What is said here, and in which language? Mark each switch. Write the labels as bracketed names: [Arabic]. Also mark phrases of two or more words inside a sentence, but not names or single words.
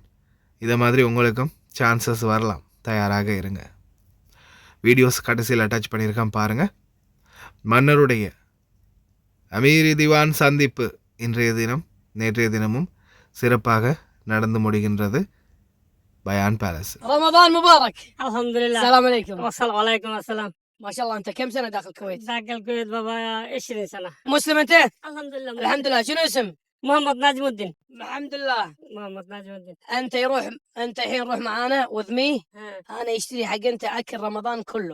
[Tamil] இதை மாதிரி உங்களுக்கும் சான்சஸ் வரலாம், தயாராக இருங்க. வீடியோஸ் கடைசியில் அட்டாச் பண்ணியிருக்கேன் பாருங்கள். மன்னருடைய அமீரி திவான் சந்திப்பு நேற்றைய தினமும் சிறப்பாக நடந்து முடிகின்றது بيان بالاس. [Arabic] رمضان مبارك. الحمد لله. السلام عليكم. والسلام عليكم السلام. ما شاء الله انت كم سنه داخل الكويت؟ داخل الكويت بابا 20 سنة. مسلم انت؟ الحمد لله. الحمد لله. شنو اسم؟ محمد ناجم الدين. الحمد لله. محمد ناجم الدين. انت الحين روح معانا وذمي. انا يشتري حق انت اكل رمضان كله.